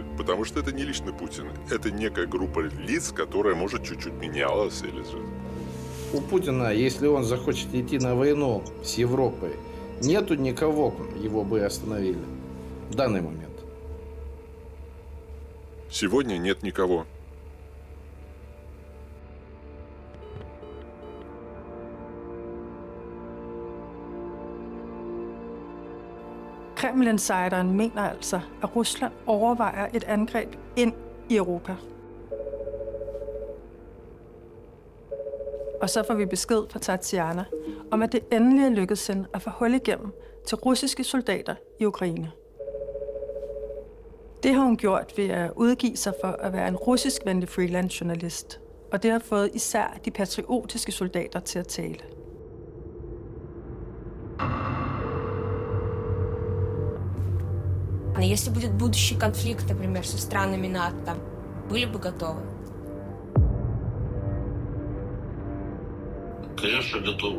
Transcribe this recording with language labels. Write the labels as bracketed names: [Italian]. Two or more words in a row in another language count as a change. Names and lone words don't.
[Russian] Потому что это не лично Путин. Это некая группа лиц, которая может чуть-чуть менялась или же... У Путина, если он захочет идти на войну с Европой, нету никого, его бы остановили в данный момент. Сегодня нет никого. [Danish] Kreml-insideren mener altså, at Rusland overvejer et angreb ind i Europa. Og så får vi besked fra Tatiana om, at det endelig er lykkedes hende at få hul igennem til russiske soldater i Ukraine. Det har hun gjort ved at udgive sig for at være en russiskvenlig freelance-journalist, og det har fået især de patriotiske soldater til at tale. [Russian] Если будет будущий конфликт, например, со странами НАТО, были бы готовы? Конечно, готовы.